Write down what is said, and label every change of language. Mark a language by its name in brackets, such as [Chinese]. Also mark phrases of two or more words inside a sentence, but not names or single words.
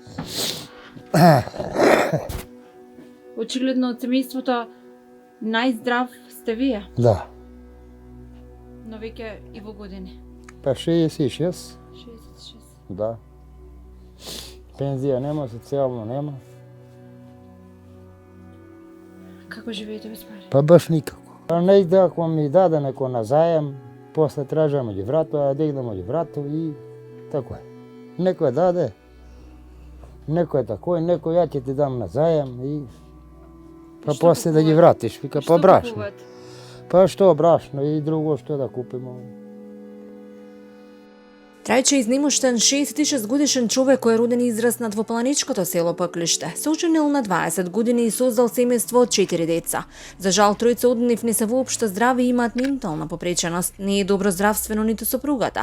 [Macedonian] Очигледно од семејството најздрав сте вие, Да. но веќе и во години. Па 66, 66. да. Пензија нема, социјално нема. Како живеете без пари? Па баш никако. [Serbian] A negde ako mi dade neko na zajem, posle tražam među vratu, a dignem među vratu i tako je. Neko je dade, neko je tako, neko ja će ti dam na zajem i pa posle da ji vratiš, vika pa brašno. Pa što brašno i drugo što da kupimo. [Macedonian] Трајче изнимуштен 66-годишен човек кој е роден и израснат во планинското село Пклиште, се оженил на 20 години и создал семејство од 4 деца. За жал, тројца од нив не се воопшто здрави и имаат ментална попреченост, не е добро здравствено ниту сопругата.